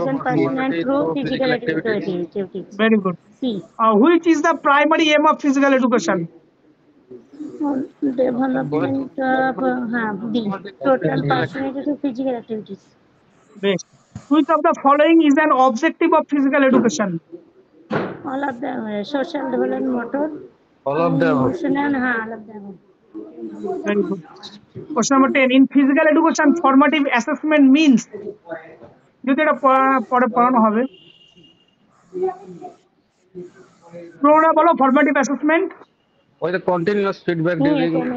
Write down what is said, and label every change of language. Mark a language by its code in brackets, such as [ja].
[en] evaluation, personal personality through through physical physical activities। Activities. Very good. C. Which is the primary aim of physical education? Development of, हाँ, B, total personality to physical activities. Best. Which of the following is an objective of physical education? All of the social development, motor, All of the above। Emotional, हाँ, all of the. Very good. Question number 10. In physical education, formative assessment means, [bn] যদি এটা পরে পড়ানো হবে, পুরোটা বলো। [en] Formative assessment. With the continuous feedback during